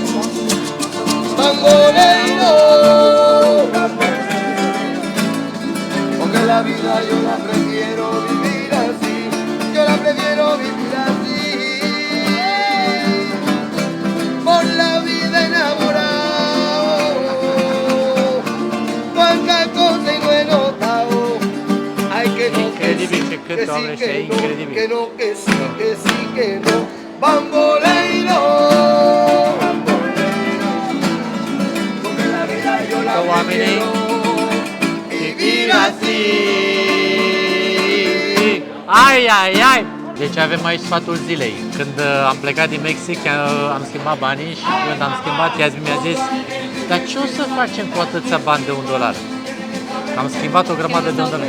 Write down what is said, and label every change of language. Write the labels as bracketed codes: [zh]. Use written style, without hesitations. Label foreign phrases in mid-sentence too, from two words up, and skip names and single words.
[es] Bamboleiro, porque la vida yo la prefiero vivir así. Yo la prefiero vivir así. Por la vida enamorado, cuánta cosa y no he notado. Ay, que no, [ro] Incredibil ce cânt, Doamne, și e incredibil. [es] que no, que sí, que sí, que no. Bamboleiro, porque la vida yo la [ro] Că oamenii [es] prefiero vivir así. Ai, ai, ai! [ro] Deci avem aici sfatul zilei. Când am plecat din Mexic, am schimbat banii și când am schimbat, Iasmin mi-a zis: dar ce o să facem cu atâția bani de $1? Am schimbat o grămadă de $1.